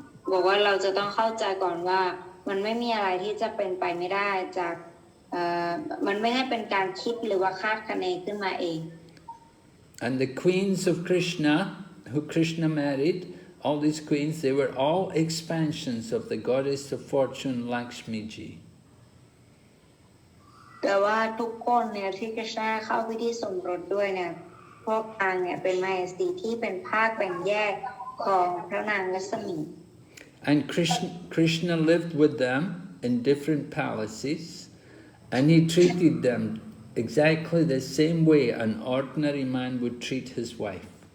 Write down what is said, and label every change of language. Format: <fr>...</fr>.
<th>บอกว่าเราจะต้องเข้าใจก่อนว่ามันไม่มีอะไรที่จะเป็นไปไม่ได้จากมันไม่ได้เป็นการคิดหรือว่าคาดคะเนขึ้นมาเอง</th> <en>And the queens of Krishna, who Krishna married, all these queens, they were all expansions of the goddess of fortune, Lakshmiji.</en> <th>แต่ว่าทุกคนเนี่ยที่คริชนาเข้าพิธีสมรสด้วยเนี่ยพวกนางเนี่ยเป็นมเหสีที่เป็นภาคแบ่งแยกของพระนางลักษมี</th> <en>And Krishna lived with them in different palaces, and he treated them exactly the same way an ordinary man would treat his wife.</en>